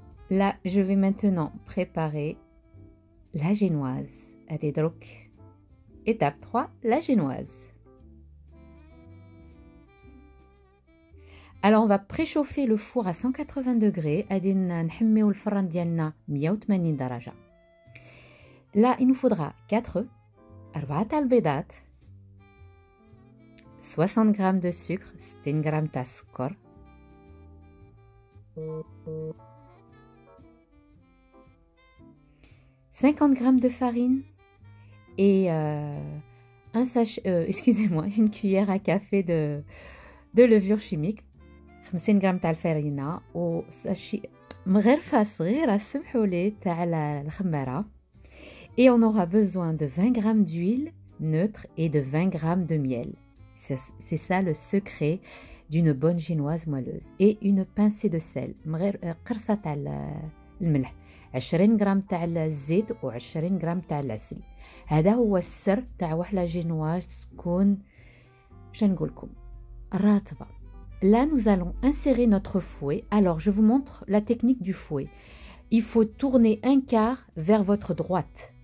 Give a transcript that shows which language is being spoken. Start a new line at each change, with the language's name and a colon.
French: Là, je vais maintenant préparer la génoise.
Arabic: غادي دروك
French: étape 3, la génoise. Alors on va préchauffer le four à 180 degrés.
Arabic: غادي نحميو الفران ديالنا 180 درجة.
French: Là, il nous faudra 4 œufs, 4
Arabic: تاع البيضات,
French: 60 g de sucre, 60 g
Arabic: تاع السكر,
French: 50 g de farine et un sachet, excusez-moi, une cuillère à café de levure chimique.
Arabic: 50 g تاع الفرينه و مغرفه صغيره سمحولي تاع الخماره.
French: Et on aura besoin de 20 g d'huile neutre et de 20 g de miel. C'est ça le secret d'une bonne génoise moelleuse. Et une pincée de sel.
Arabic: قرصه تاع الملح. 20 g تاع الزيت و 20 g تاع العسل. هذا هو السر تاع واحد لا جينواز تكون باش نقولكم راتبه.
French: Là, nous allons insérer notre fouet. Alors, je vous montre la technique du fouet. Il faut tourner un quart vers votre droite.